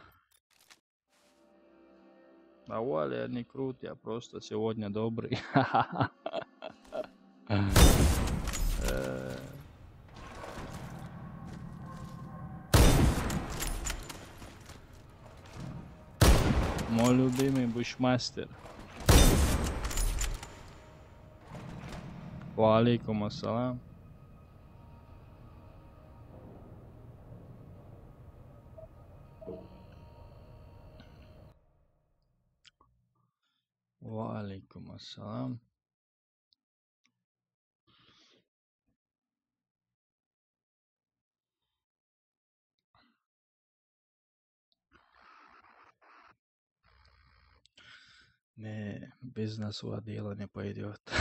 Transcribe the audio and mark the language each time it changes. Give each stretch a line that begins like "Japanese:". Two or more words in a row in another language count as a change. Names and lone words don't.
Russian: А Валя, я не крут, я просто сегодня добрый. Мой любимый бушмастер.
Arabic: وعليكم السلام. وعليكم السلام.
Russian: Не, без нас дело не пойдет.